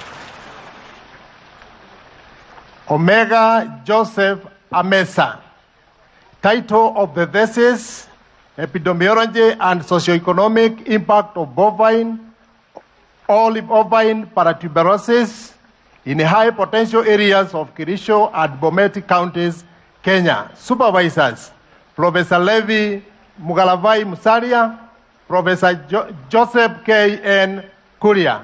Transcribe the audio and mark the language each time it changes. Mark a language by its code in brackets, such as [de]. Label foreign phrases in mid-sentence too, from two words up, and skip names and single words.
[en] Omega Joseph Amesa. Title of the thesis: Epidemiology and Socioeconomic Impact of Olive ovine paratuberosis in high potential areas of Kirisho and Bomet counties, Kenya. Supervisors: Professor Levi Mugalavai Musaria, Professor Joseph K. N. Kuria.